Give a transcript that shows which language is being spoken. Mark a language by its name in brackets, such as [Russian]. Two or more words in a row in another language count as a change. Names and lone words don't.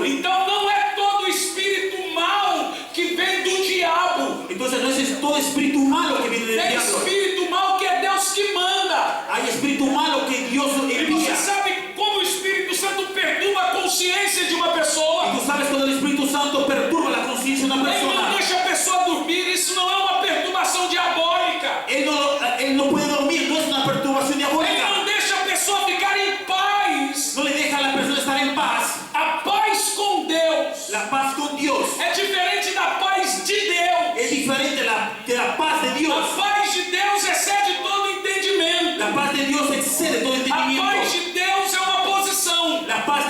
[Portuguese] Então não é todo espírito mau que vem do diabo. [Spanish] Entonces no es todo espíritu malo que viene del [Portuguese] É [Spanish] diablo. [Portuguese] espírito mau que é Deus que manda. [Spanish] Hay espíritu malo que Dios [Portuguese] E você [Spanish] envía. [Portuguese] sabe como o Espírito Santo perturba a consciência de uma pessoa? [Spanish] Y tú sabes cuando el Espíritu Santo perturba la conciencia de una [Portuguese] Ele não [Spanish] persona. [Portuguese] deixa a pessoa dormir, isso não é uma perturbação diabólica. [Spanish] Él no puede dormir, no es una perturbación [Portuguese] Ele [Spanish] diabólica. [Portuguese] não deixa a pessoa ficar em paz. [Spanish] No le deja a la persona estar en paz. [Portuguese] A paz com Deus [Spanish] La paz con Dios [Portuguese] é diferente da paz de Deus. [Spanish] es diferente de la paz de [Portuguese] A [Spanish] Dios. [Portuguese] paz de Deus excede todo entendimento. [Spanish] La paz de Dios excede todo [Portuguese] A [Spanish] entendimiento. [Portuguese] paz de Deus é uma posição. [Spanish] La